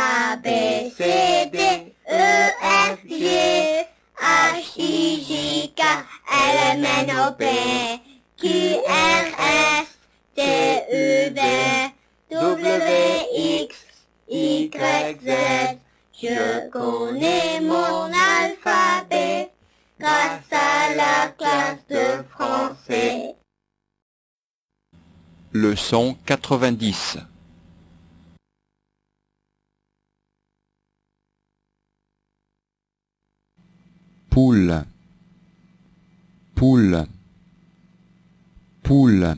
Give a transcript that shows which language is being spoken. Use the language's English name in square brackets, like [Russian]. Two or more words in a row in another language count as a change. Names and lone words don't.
[French] A, B, C, D, E, F, G, H, I, J, K, L, M, N, O, P, Q, R, S, T, U, V, W, X, Y, Z. Je connais mon alphabet grâce à la classe de français. Leçon 90. Poule, poule, poule.